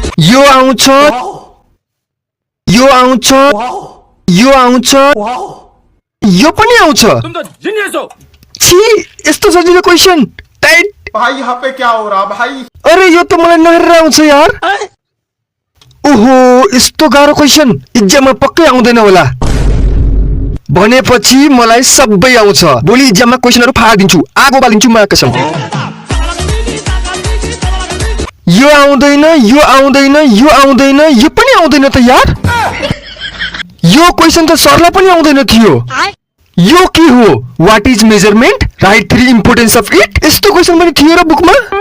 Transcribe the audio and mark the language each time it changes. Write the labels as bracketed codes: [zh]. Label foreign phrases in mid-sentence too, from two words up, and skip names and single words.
[ne] यो आउँछ यो आउँछ यो आउँछ यो पनि आउँछ छी यस्तो सजिलो [en] question tight [hi] भाई यहाँ पे क्या हो रहा भाई [ne] अरे यो त मलाई नहेरेर आउँछ यार ओहो यस्तो गाह्रो क्वेशन इक्जाममा पक्कै आउँदैन होला भनेपछि मलाई सबै आउँछ भोलि इक्जाममा क्वेशनहरु फाडिदिन्छु आगो बालिदिन्छु म कसम यो आउँदैन यो आउँदैन यो आउँदैन यो पनि आउँदैन त यार यो क्वेशन त सरलाई पनि आउँदैन थियो यो के हो [en] what is measurement write 3 importance of it [ne] यस्तो क्वेशन पनि थियो र बुकमा